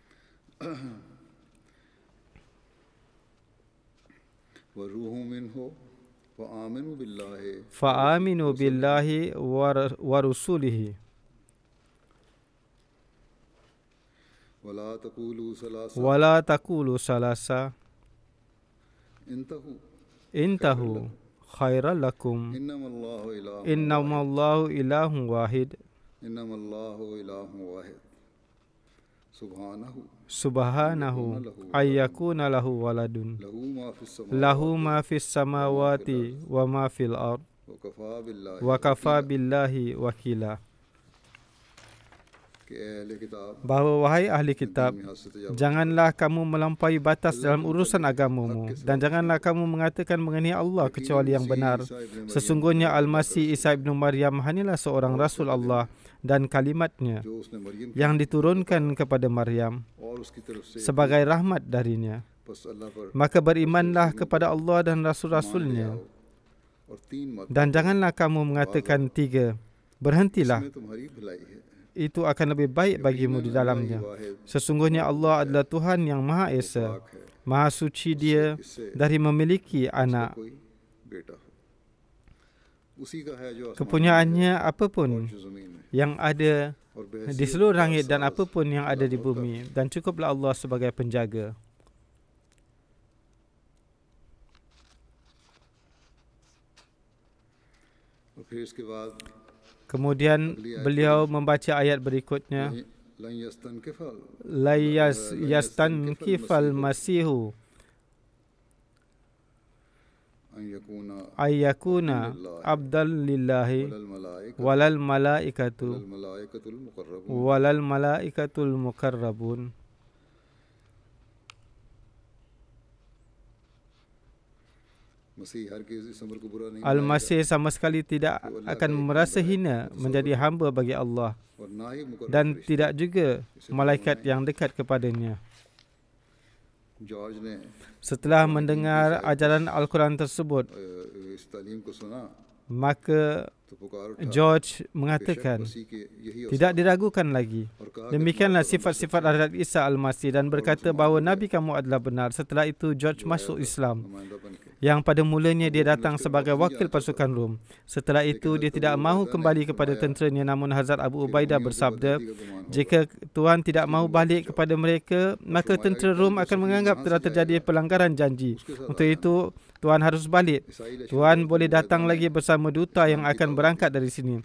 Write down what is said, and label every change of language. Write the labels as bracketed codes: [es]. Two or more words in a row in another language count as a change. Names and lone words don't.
[ar] فآمنوا بالله ورسله ولا تقولوا ثلاثة انتهوا خيرا لكم إنما الله إله واحد سبحانه أن يكون له ولد له ما في السماوات وما في الأرض وكفى بالله وكيلا. [ms] Bahawa wahai ahli kitab, janganlah kamu melampaui batas dalam urusan agamamu, dan janganlah kamu mengatakan mengenai Allah kecuali yang benar. Sesungguhnya Al-Masih Isa ibn Maryam hanyalah seorang Rasul Allah. dan kalimatnya [hi] जो उसने मरियम की [ms] yang diturunkan kepada Maryam [hi] और उसकी तरफ से [ms] sebagai rahmat darinya. [hi] बस अल्लाह पर [ms] Maka berimanlah kepada Allah dan Rasul-Rasulnya, [hi] और तीन मत [ms] dan janganlah kamu mengatakan tiga. Berhentilah, [hi] में तुम्हारी भलाई है। [ms] itu akan lebih baik bagimu di dalamnya. Sesungguhnya Allah adalah Tuhan yang Maha Esa, Maha Suci Dia dari memiliki anak. [hi] कोई बेटा हो उसी का है जो आसमान [ms] Kepunyaannya apapun [hi] जो जमीन में [ms] yang ada [hi] और [ms] di seluruh langit dan apapun yang ada di bumi, dan cukuplah Allah sebagai penjaga. [hi] और फिर इसके बाद [ms] Kemudian beliau membaca ayat berikutnya, [ar] لن يستنكف لن يستنكف المسيح أن يكون أن يكون عبدا لله ولا الملائكة ولا الملائكة الملائكة المقربون ولا الملائكة المقربون. [hi] मसीह हर किसी इस अमर को बुरा नहीं [ms] Al-Masih sama sekali tidak akan merasa hina menjadi hamba bagi Allah, [hi] और ना ही मुकर्रब [ms] dan tidak juga malaikat yang dekat kepadanya. [hi] जॉर्ज ने [ms] Setelah mendengar ajaran Al-Quran tersebut, [hi] इस तालीम को सुना [ms] maka [hi] तो पुकार उठा [ms] George mengatakan, [hi] मसीह के यही [ms] tidak diragukan lagi. [hi] और कहा [ms] Demikianlah sifat-sifat Hazrat Isa Al-Masih, dan berkata bahawa Nabi kamu adalah benar. Setelah itu George masuk Islam, [hi] नुमाइंदा बनके [ms] yang pada mulanya dia datang sebagai wakil pasukan Rom. Setelah itu dia tidak mahu kembali kepada tenteranya, namun Hazrat Abu Ubaidah bersabda, jika Tuhan tidak mahu balik kepada mereka, maka tentera Rom akan menganggap telah terjadi pelanggaran janji. Untuk itu Tuhan harus balik. Tuhan boleh datang lagi bersama duta yang akan berangkat dari sini.